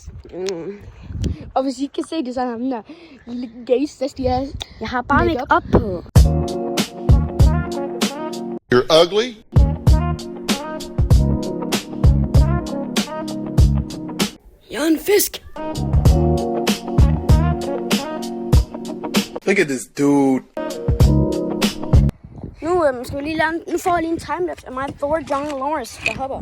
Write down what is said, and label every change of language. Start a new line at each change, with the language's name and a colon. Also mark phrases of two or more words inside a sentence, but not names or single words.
Danish: Og hvis I ikke kan se det, så er der ham der lille gaze, de er... Jeg har bare
English: make op
Danish: på.
English: You're ugly.
Danish: Jeg er en fisk.
English: Look at this dude.
Danish: Nu skal vi lige lave nu får jeg lige en timelapse af mig, Thor John Lawrence, der hopper.